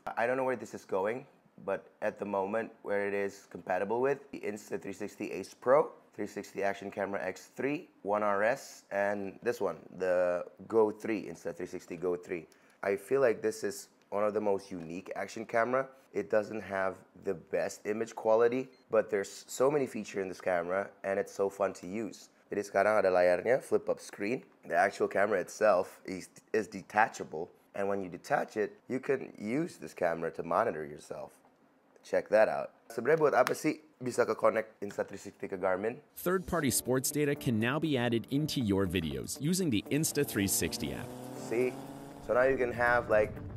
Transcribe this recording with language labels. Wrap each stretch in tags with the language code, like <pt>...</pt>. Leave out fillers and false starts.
<en>I don't know where this is going, but at the moment where it is compatible with the Insta360 Ace Pro, 360 Action Camera X3, 1RS, and this one, the Go 3, Insta360 Go 3. I feel like this is one of the most unique action camera. It doesn't have the best image quality, but there's so many features in this camera and it's so fun to use.</en> <id>Jadi sekarang ada layarnya,</id> <en>flip up screen. The actual camera itself is detachable, and when you detach it, you can use this camera to monitor yourself. Check that out.</en> <id>Sebenarnya buat apa sih bisa ke-connect Insta360 ke Garmin?</id> <en>Third-party sports data can now be added into your videos using the Insta360 app. See? So now you can have like</en>